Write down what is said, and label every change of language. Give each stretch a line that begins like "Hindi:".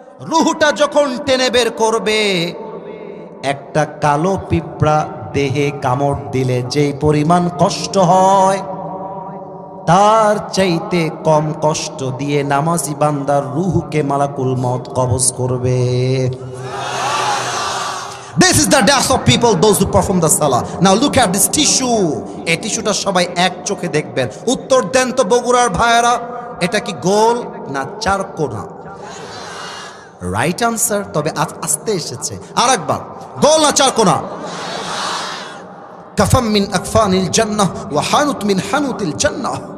Bangla: রূহটা যখন টেনে বের করবে, একটা কালো পিঁপড়া দেহে কামড় দিলে যেই পরিমাণ কষ্ট হয়, তার চাইতে কম কষ্ট দিয়ে নামাজি বান্দার রূহকে মালাকুল মওত কবজ করবে।
English: This is the death of people, those who perform the salah. Now look at this tissue.
Bangla: এই টিস্যুটা সবাই এক চোখে দেখবেন। উত্তর দেন তো বগুড়ার ভাইয়েরা, এটা কি গোল না চার কোনা?
English: right answer,
Bangla: তবে আস্তে এসেছে। আরেকবার, গোল না চার কোনা?
Arabic: কাফাম মিন আকফানিল জান্নাহ ওয়া হানুত মিন হানুতিল জান্নাহ।